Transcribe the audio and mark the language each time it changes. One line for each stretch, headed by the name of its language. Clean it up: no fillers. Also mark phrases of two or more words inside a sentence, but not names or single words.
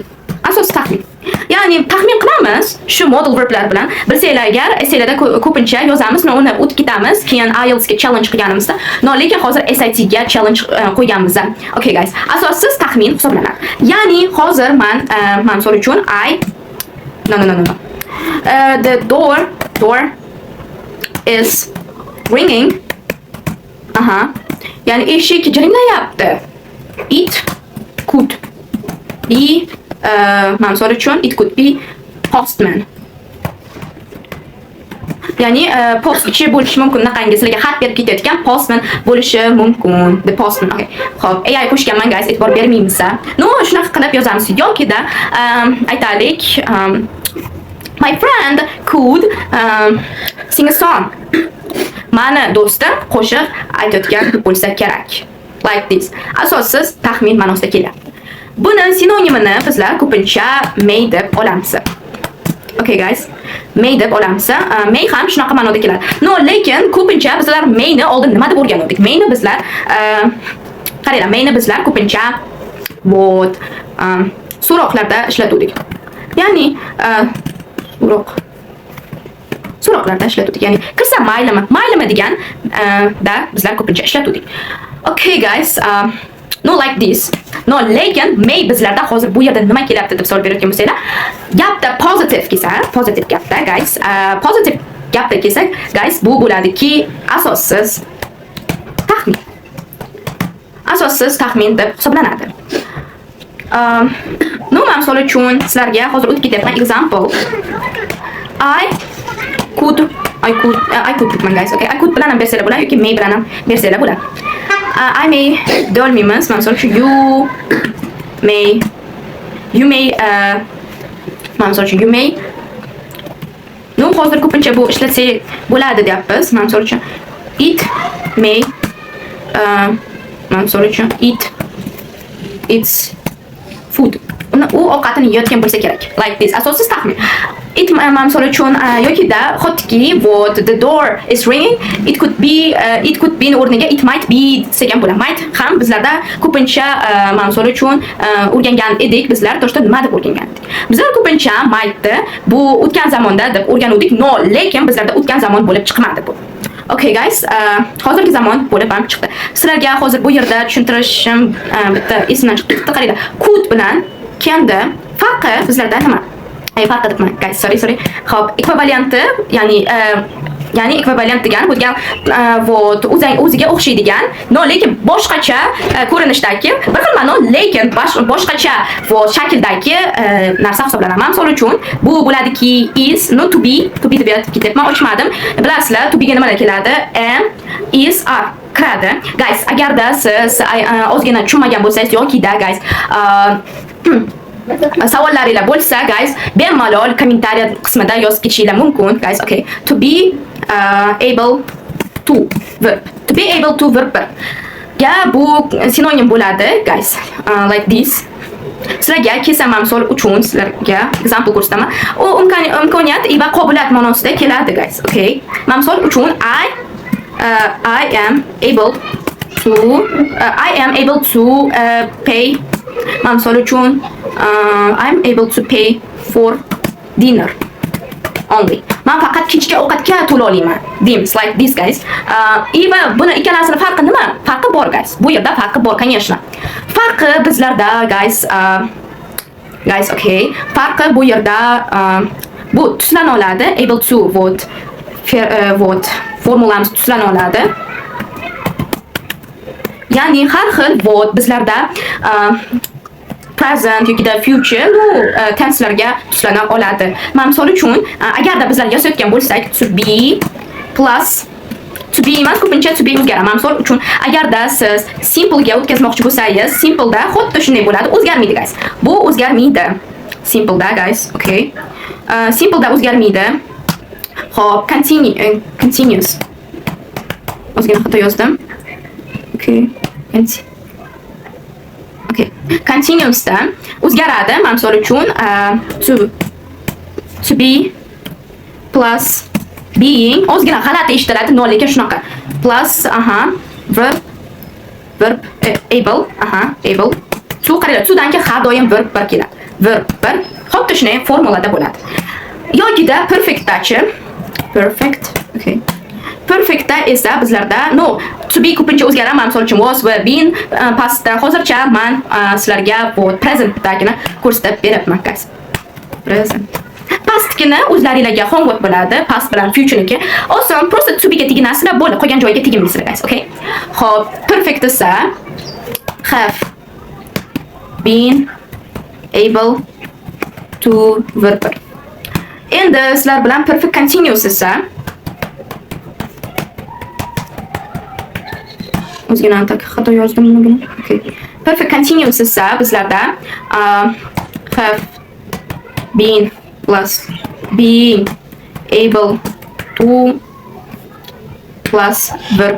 Uzbek: Ya'ni taxmin qilamiz shu modal verblar bilan. Bilsanglar, agar essaylarda ko'pincha yozamiz, uni o'tib ketamiz, keyin IELTS ga challenge qilganimizda, lekin hozir SAT ga challenge qo'yganmiz.
English: Okay guys,
Uzbek: asossiz taxmin hisoblanadi. Ya'ni hozir men misol uchun no.
English: The door is ringing.
Uzbek: Ya'ni eshik jiringlayapti.
English: It could be
Uzbek: misol uchun
English: it could be postman.
Uzbek: ya'ni postchi bo'lishi mumkin. Bunaqangi sizlarga xat berib ketayotgan postman bo'lishi mumkin.
English: The postman. Okay.
Uzbek: Xo'p, AI qo'shganman guys, e'tibor bermaymiz. No, shunaqa qilib yozamiz yokida aytaylik
English: my friend could sing a song.
Uzbek: Mani do'stim qo'shiq aytayotgan bo'lsa kerak.
English: Like this.
Uzbek: Asossiz taxmin ma'nosida kelyapti. Buni sinonimini bizlar ko'pincha may deb olamiz.
English: Okay guys.
Uzbek: May deb olamiz. May ham shunaqa ma'noda keladi. No, lekin ko'pincha bizlar mayni oldin nima deb o'rgandik? Mayni bizlar qaranglar, mayni bizlar ko'pincha so'roqlarda ishlatdik. Ya'ni so'roqlarda ishlatdik. Ya'ni kirsa maylimi degan da bizlar ko'pincha ishlatdik.
English: Okay guys, no like this.
Uzbek: No, lekin may bizlarda hozir bu yerda nima kelyapti deb savol berayotgan bo'lsanglar, gapda positive kelsa, positive gapda guys, positive gapda kelsak, guys, bu bo'ladiki asossiz taxmin. Asossiz taxmin deb hisoblanadi. No, misol uchun sizlarga hozir o'tib ketyapman example.
English: I could bitman guys, okay? I could
Uzbek: bilan ham bersanglar bo'ladi yoki may bilan ham bersanglar bo'ladi.
English: I may
Uzbek: deyolmaymiz. Misol uchun
English: you may
Uzbek: no, hozir ko'pincha bu ishlatsak bo'ladi deyapmiz. Misol uchun
English: it may
Uzbek: misol uchun
English: it's food.
Uzbek: U ovqatini yeyotgan bo'lsa kerak.
English: Like this.
Uzbek: Asossiz taxmin.
English: It
Uzbek: misol uchun yokida xotki
English: the door is ringing. It could be o'rniga it might be
Uzbek: degan bo'ladi. Might ham bizlarda ko'pincha misol uchun o'rgangan edik. Bizlar to'shda nima deb o'rgangandik? Bizlar ko'pincha mightni bu o'tgan zamonda deb o'rganuvdik. No, lekin bizlarda o'tgan zamon bo'lib chiqmadi bu.
English: Okay guys,
Uzbek: hozirgi zamon bo'lib ham chiqdi. Sizlarga hozir bu yerda tushuntirishim bitta esimdan chiqib ketdi. Qaranglar, could bilan can'da farqi bizlarda nima? Farqi debman guys, sorry. Xo'p, ekvivalenti, ya'ni ekvivalent degan bo'lgan o'ziga o'xshaydigan, no lekin boshqacha ko'rinishdagi bir xil ma'no, lekin boshqacha shakldagi narsa hisoblanadi. Misol uchun bu bo'ladiki is, no
English: to be
Uzbek: deb aytib ketyapman, ochmadim. Bilasizlar,
English: to be
Uzbek: ga nimalar keladi?
English: Am, is, are
Uzbek: kiradi. Guys, agarda siz ozgina tushunmagan bo'lsangiz yokida guys savollaringiz bo'lsa guys, bemalol kommentariy qismida yozib ketishinglar mumkin guys.
English: Okay, to be able to verb. To be able to verb
Uzbek: ga bu sinonim bo'ladi guys.
English: Like this.
Uzbek: Sizlarga kelsa misol uchun sizlarga example ko'rsataman. U imkoniyat va qobiliyat ma'nosida keladi guys.
English: Okay.
Uzbek: Misol uchun
English: I am able to pay.
Uzbek: Misol uchun
English: I'm able to pay for dinner only.
Uzbek: Men faqat kechki ovqatga to'la olaman deymiz.
English: Like this guys.
Uzbek: Va buni ikkalasini farqi nima? Farqi bor guys. Bu yerda farqi bor, конечно. Farqi bizlarda guys, okay. Farqi bu yerda bu tuslana oladi.
English: Able to
Uzbek: formulamiz tuslana oladi. Ya'ni har xil bizlarda present yoki future tenselarga tuslana oladi. Misol uchun agarda bizlar yozayotgan bo'lsak
English: to be plus to be
Uzbek: emas, ko'pincha
English: to be
Uzbek: o'zgaradi. Misol uchun agarda siz simple ga o'tkazmoqchi bo'lsangiz, simple da xuddi shunday bo'ladi, o'zgarmaydi guys. Bu o'zgarmaydi. Simple da guys, okay. Simple da o'zgarmaydi. Xo'p, continuous. O'zgina xato yozdim. Okay. Continuous da o'zgaradi. Misol uchun
English: to be plus being
Uzbek: o'zgina g'alati eshitiladi, no lekin shunaqa.
English: Plus verb able, able.
Uzbek: To qaranglar, to'dan keyin har doim verb bir keladi. Verb bir xuddi shunday formulada bo'ladi. Yokida perfectdachi, perfect, okay. Perfectda esa bizlarda no
English: to be
Uzbek: ko'pincha o'zgaradi. Misol uchun was va been pastda. Hozircha men sizlarga bu presentdagini ko'rsatib beribman guys. Present. Pastgina o'zlaringizga homework bo'ladi. Past bilan futureniki oson, просто
English: to be
Uzbek: ga teginasizlar bo'ldi. Qolgan joyga teginmaysizlar guys, okay?
English: Xo'p, perfect esa have been able to verb.
Uzbek: Endi sizlar bilan perfect continuous esa o'zgina xato yozdim buni.
English: Okay. Perfect continuous
Uzbek: esa bizlarda
English: have been plus being able to plus verb.